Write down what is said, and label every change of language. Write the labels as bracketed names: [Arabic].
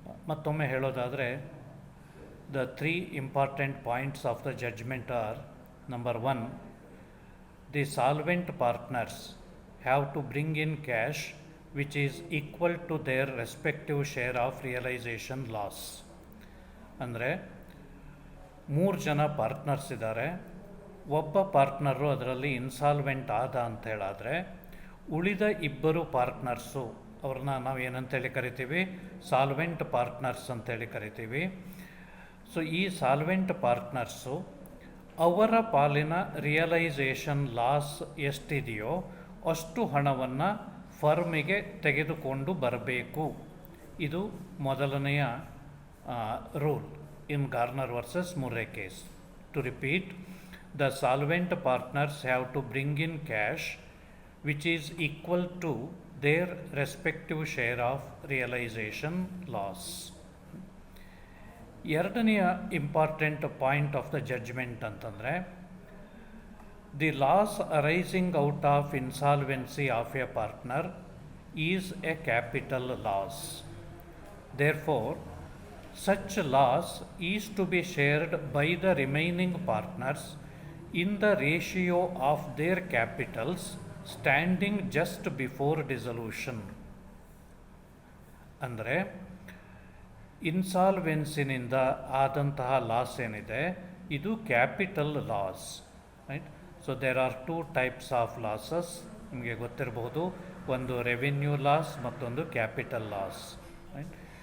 [Kannada] ಮತ್ತೊಮ್ಮೆ ಹೇಳೋದಾದರೆ, [English] the three important points of the judgment are: number one, the solvent partners have to bring in cash which is equal to their respective share of realization loss. [Kannada] ಅಂದರೆ 3 ಜನ partners ಇದ್ದಾರೆ, ಒಬ್ಬ partner ಅದರಲ್ಲಿ insolvent ಆದ ಅಂತ ಹೇಳಿದ್ರೆ ಉಳಿದ ಇಬ್ಬರು ಪಾರ್ಟ್ನರ್ಸು ಅವ್ರನ್ನ ನಾವು ಏನಂತೇಳಿ ಕರಿತೀವಿ, ಸಾಲ್ವೆಂಟ್ ಪಾರ್ಟ್ನರ್ಸ್ ಅಂತೇಳಿ ಕರಿತೀವಿ. ಸೊ ಈ ಸಾಲ್ವೆಂಟ್ ಪಾರ್ಟ್ನರ್ಸು ಅವರ ಪಾಲಿನ ರಿಯಲೈಸೇಷನ್ ಲಾಸ್ ಎಷ್ಟಿದೆಯೋ ಅಷ್ಟು ಹಣವನ್ನು ಫರ್ಮಿಗೆ ತೆಗೆದುಕೊಂಡು ಬರಬೇಕು. ಇದು ಮೊದಲನೆಯ rule [English] in Garner versus Murray case. To repeat, the solvent partners have to bring in cash which is equal to their respective share of realization loss. ಎರಡನೆಯ important point of the judgement ಅಂತಂದರೆ, the loss arising out of insolvency of a partner is a capital loss. Therefore such loss is to be shared by the remaining partners in the ratio of their capitals standing just before dissolution. [Kannada] ಅಂದರೆ ಇನ್ಸಾಲ್ವೆನ್ಸಿನಿಂದ ಆದಂತಹ loss ಏನಿದೆ ಇದು capital loss. Right. [English] So there are 2 types of losses. [Kannada] ನಿಮಗೆ ಗೊತ್ತಿರಬಹುದು, ಒಂದು revenue loss ಮತ್ತೊಂದು capital loss. Right.